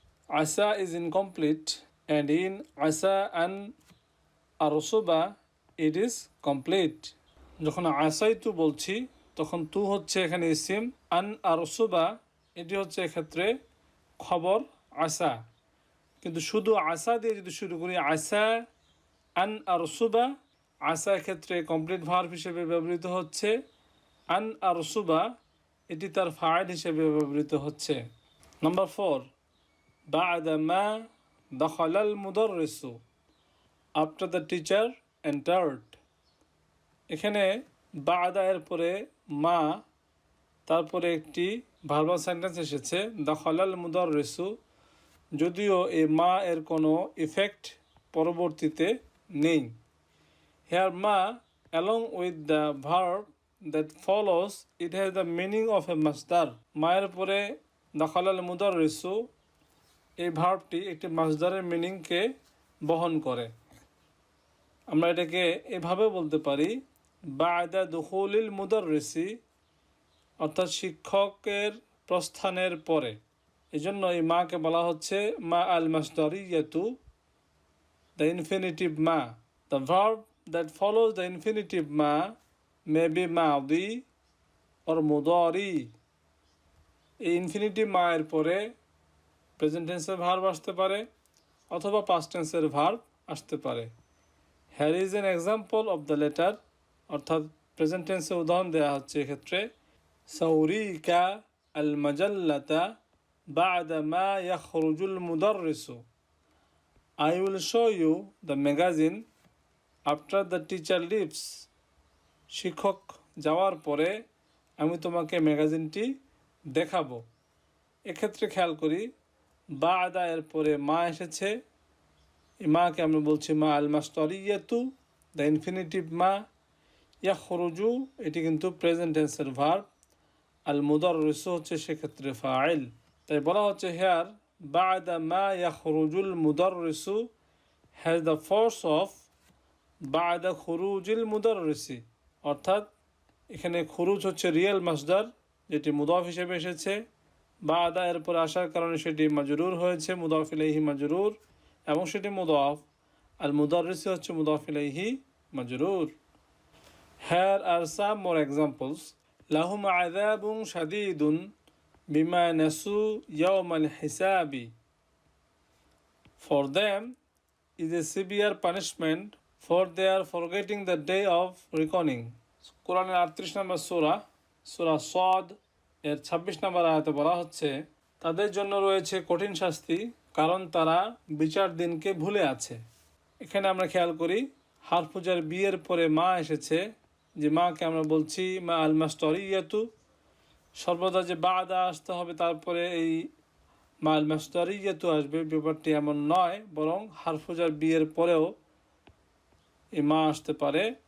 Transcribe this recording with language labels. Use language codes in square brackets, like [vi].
[en] Asa is incomplete, and in asa an arsuba, it is complete. [bn] যখন আসাইতু বলছি তখন তু হচ্ছে এখানে ইসিম, আন আরসুবা এটি হচ্ছে এক্ষেত্রে খবর আসা। কিন্তু শুধু আসা দিয়ে যদি শুরু করি আসা আন আরসুবা, আসা ক্ষেত্রে কমপ্লিট ভার্ব হিসেবে ব্যবহৃত হচ্ছে, আন আরসুবা এটি তার ফাইল হিসেবে ব্যবহৃত হচ্ছে। [ar] নাম্বার 4, বা'দা মা দাখালাল মুদাররিসু, [en] After the teacher entered. [bn] এখানে বা'দা এর পরে মা, তারপরে একটি ভার্বাল সেন্টেন্স এসেছে দাখালাল মুদাররিসু, যদিও এই মা এর কোনো ইফেক্ট পরবর্তীতে নেই। [en] Here মা along with the verb that follows, it has the meaning of a masdar. [bn] মায়ের পরে দাখালাল মুদাররিসু এই ভার্বটি একটি মাসদারের মিনিংকে বহন করে। আমরা এটাকে এভাবে বলতে পারি, [ar] বা'দা দুখুলিল মুদাররিসি, [bn] অর্থাৎ শিক্ষকের প্রস্থানের পরে। এই জন্য এই মাকে বলা হচ্ছে মা আল মাসদারিয়াতু, দ্য ইনফিনিটিভ মা। [en] The verb that follows the infinitive ma may be মাদি or মুদারি। [bn] এই ইনফিনিটিভ মা এর পরে প্রেজেন্ট টেন্সের ভার্ব আসতে পারে অথবা পাস্ট টেন্সের ভার্ব আসতে পারে। [en] Here is an example of the letter, [bn] অর্থাৎ প্রেজেন্ট টেন্সের উদাহরণ দেওয়া হচ্ছে এক্ষেত্রে, [ar] সাউরিকা আল মাজাল্লাতা বা'দা মা ইয়াখরুজুল মুদাররিসু, [en] I will show you the magazine after the teacher leaves. [bn] শিক্ষক যাওয়ার পরে আমি তোমাকে ম্যাগাজিনটি দেখাবো। এক্ষেত্রে খেয়াল করি বা'দা এর পরে মা এসেছে, এই মাকে আমরা বলছি মা আল মাসদারিয়াতু, দ্য ইনফিনিটিভ মা। ইয়াখরুজু এটি কিন্তু প্রেজেন্ট টেন্সের ভার্ব, আল মুদাররিসু হচ্ছে সেক্ষেত্রে ফাইল। তাই বলা হচ্ছে হেয়ার [ar] বা'দা মা ইয়াখরুজুল মুদাররিসু [en] has the force of [ar] বা'দা খুরুজিল মুদাররিসি, [bn] অর্থাৎ এখানে খুরুজ হচ্ছে রিয়েল মাসদার যেটি মুদাফ হিসেবে এসেছে, বা'দা এর পর আসার কারণে সেটি মাজরুর হয়েছে, মুদাফ ইলাইহি মাজরুর, এবং সেটি মুদাফ। আল মুদাররিসি হচ্ছে মুদাফ ইলাইহি মাজরুর। [en] Here are some more examples. [ar] লাহুম আযাবুন শাদীদুন বিমা নাসু ইয়াওমাল হিসাবি, [en] for them is a severe punishment for their forgetting the day of reckoning. [bn] কোরআনের 38 নম্বর সূরা, সূরা সাদ এর 26 নম্বর আয়াতে বলা হচ্ছে তাদের জন্য রয়েছে কঠিন শাস্তি কারণ তারা বিচার দিনকে ভুলে আছে। এখানে আমরা খেয়াল করি হারফুজার বি এর পরে মা এসেছে, যে মাকে আমরা বলছি মা আল মাসদারিয়াতু, সর্বদা যে বা'দা আসতে হবে তারপরে এই মা আল মাসদারিয়াতু আসবে, ব্যাপারটি এমন নয়, বরং হারফুজার বি এর পরেও এই মা আসতে পারে।